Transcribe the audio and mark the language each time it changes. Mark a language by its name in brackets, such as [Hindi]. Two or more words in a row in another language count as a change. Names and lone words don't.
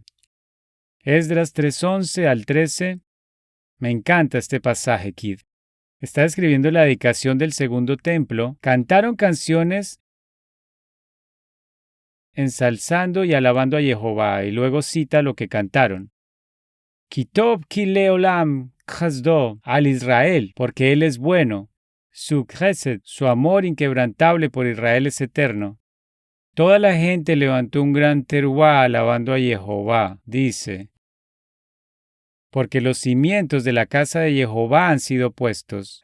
[Spanish] Esdras 3:11 al 13. Me encanta este pasaje, Kid. Está describiendo la dedicación del segundo templo. Cantaron canciones ensalzando y alabando a Jehová, y luego cita lo que cantaron. [Hebrew] כי טוב כי לעולם חסדו על ישראל, [Spanish] porque él es bueno. Su chesed, su amor inquebrantable por Israel es eterno. Toda la gente levantó un gran teruá alabando a Jehová, dice. porque los cimientos de la casa de Jehová han sido puestos.